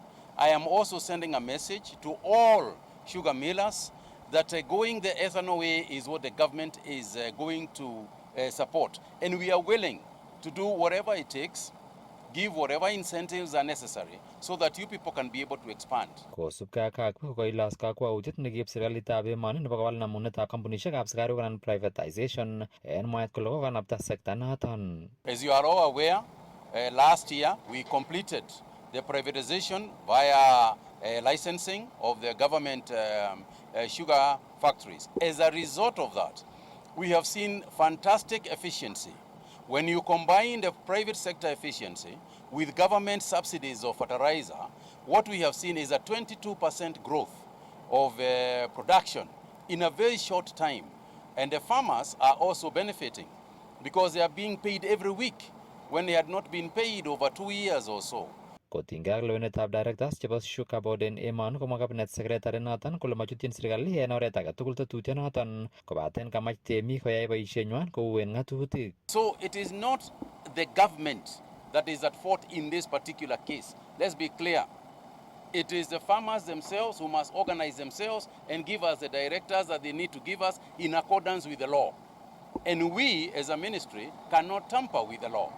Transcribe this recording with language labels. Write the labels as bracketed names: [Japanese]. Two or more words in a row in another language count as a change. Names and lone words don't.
[English] I am also sending a message to all sugar millers that going the ethanol way is what the government is going to support. And we are willing to do whatever it takes, give whatever incentives are necessary so that you people can be able to expand. [Kipsigis] Kosubkei ak Kagwe kokoilos kakwautiet nekiib serikalitab emoni nebo kowal namunetab kampunisiekab sukaruk anan privatization en mwaet kole kokanapta sekta noton. [English] As you are all aware, last year we completed the privatization via licensing of the government sugar factories. As a result of that, we have seen fantastic efficiency. When you combine the private sector efficiency with government subsidies of fertilizer, what we have seen is a 22% growth of production in a very short time. And the farmers are also benefiting because they are being paid every week when they had not been paid over 2 years or so. [Kipsigis] Kotinygei ak lewenetab directors chebo Sugar Board en emoni komwa [English] cabinet secretary [Kipsigis] noton kole machutyin serikali en oret age tugul tetutyonoton kobaten kamach temik koyai boisienywan kou en ng'atutik. [English] So it is not the government that is at fault in this particular case. Let's be clear. It is the farmers themselves who must organize themselves and give us the directives that they need to give us in accordance with the law. And we, as a ministry, cannot tamper with the law.